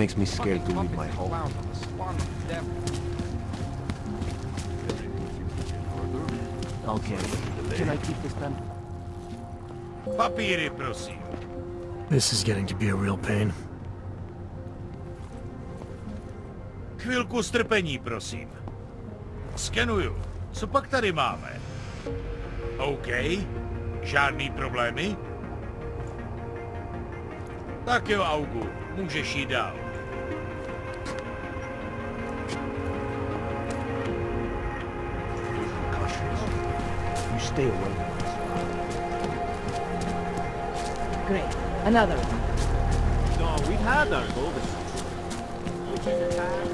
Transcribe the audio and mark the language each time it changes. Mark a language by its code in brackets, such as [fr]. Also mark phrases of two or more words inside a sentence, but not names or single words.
[en] It makes me scared to leave Fucking my home. clown on the spawn of death. Okay. Can I keep this pen? [cs] Papíry, prosím. [en] This is getting to be a real pain. [cs] Chvilku strpení, prosím. Skenuju. Co pak tady máme? OK. Žádný problémy? Tak jo, Augu. Můžeš jít dál. [en] You stay away. Great. Another. No, we've had our golden. Which is a